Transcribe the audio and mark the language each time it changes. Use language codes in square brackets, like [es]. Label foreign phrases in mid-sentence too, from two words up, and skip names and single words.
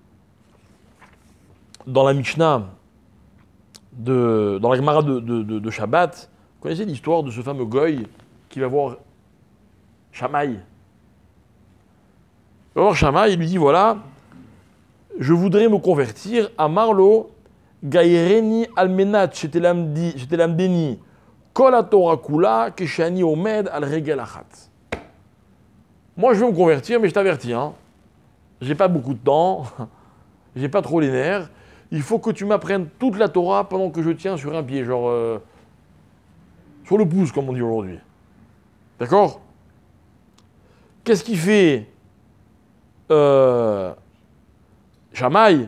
[fr] Dans la Mishnah, dans la Gemara de Shabbat, vous connaissez l'histoire de ce fameux Goy qui va voir Shammai. Il va voir Shammai, il lui dit, voilà, je voudrais me convertir à Marlo, [he] גיירני על מנת שתלמדני כל התורה כולה כשאני עומד על רגל אחת. [fr] Moi, je veux me convertir, mais je t'avertis, hein, j'ai pas beaucoup de temps, j'ai pas trop les nerfs, il faut que tu m'apprennes toute la Torah pendant que je tiens sur un pied, genre sur le pouce, comme on dit aujourd'hui. D'accord? Qu'est-ce qu'il fait Shammai?